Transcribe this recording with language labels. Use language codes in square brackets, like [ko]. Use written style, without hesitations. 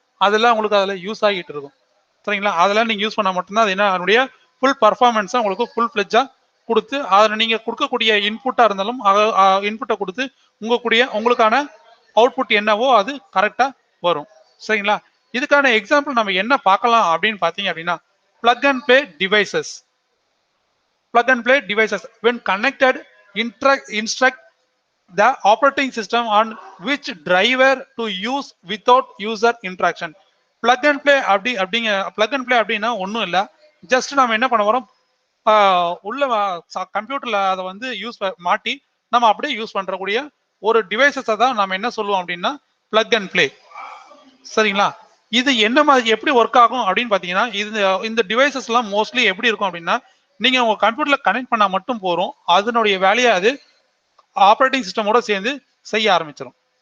[ta] அதெல்லாம் உங்களுக்கு அதில் யூஸ் ஆகிட்டு இருக்கும் சரிங்களா. அதெல்லாம் நீங்க யூஸ் பண்ணா மட்டும்தான் அது என்ன அதனுடைய ஃபுல் பர்ஃபார்மன்ஸை உங்களுக்கு ஃபுல் ஃபிளெஜ்ஜா கொடுத்து அதில் நீங்க கொடுக்கக்கூடிய இன்புட்டா இருந்தாலும் இன்புட்டை கொடுத்து உங்களுக்கான அவுட்புட் என்னவோ அது கரெக்டா வரும் சரிங்களா. இதுக்கான எக்ஸாம்பிள் நம்ம என்ன பார்க்கலாம் அப்படின்னு பார்த்தீங்க அப்படின்னா plug and play devices. [en] Plug and play devices when connected instruct the operating system on which driver to use without user interaction. [ta] Plug and play plug and play அப்படின்னா ஒன்றும் இல்லை. ஜஸ்ட் நம்ம என்ன பண்ண வரோம் உள்ள கம்ப்யூட்டர்ல அதை வந்து மாட்டி நம்ம அப்படியே யூஸ் பண்றக்கூடிய ஒரு டிவைசஸை தான் நம்ம என்ன சொல்லுவோம் அப்படின்னா பிளக் அண்ட் பிளே சரிங்களா. இது என்ன மாதிரி எப்படி ஒர்க் ஆகும் அப்படின்னு பாத்தீங்கன்னா இந்த டிவைசஸ் எல்லாம் மோஸ்ட்லி எப்படி இருக்கும் அப்படின்னா நீங்க உங்க கம்ப்யூட்டர்ல கனெக்ட் பண்ணா மட்டும் போறோம் அதனுடைய வேலையை அது ஆப்ரேட்டிங் சிஸ்டமோட சேர்ந்து செய்ய ஆரம்பிச்சிடும்.